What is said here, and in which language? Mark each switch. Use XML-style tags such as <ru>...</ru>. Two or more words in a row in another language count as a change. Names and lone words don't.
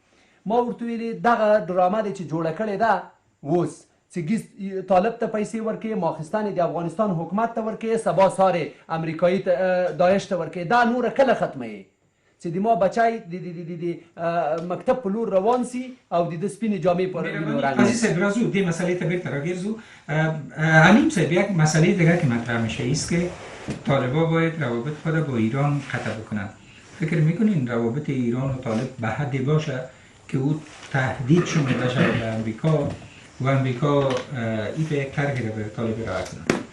<ps>ما ورته ویلې دغه ډرامه دی چې جوړه کړې ده اوس چې طالب ته پیسې ورکوي ماخستان د افغانستان حکومت ته ورکوي سبا سارې امریکایي داعش ته ورکوي دا نوره کله ختموي چې د ما بچی د مکتب په لور روان سي او د ده سپینې جامې په وینو رنګ عزیز صاحب راځو دې مسئلې ته بیرته راګرځو.</ps> <fa>حلیم صاحب یک مسئله دیگر که مطرح میشه ایست که طالبا باید روابط خود با ایران قطع بکنند. فکر میکنین روابط ایران و طالب به حدی باشه که او تهدید شده بشه به امریکا و امریکا این به یک طرحی را به طالب ارائه کنند؟</fa>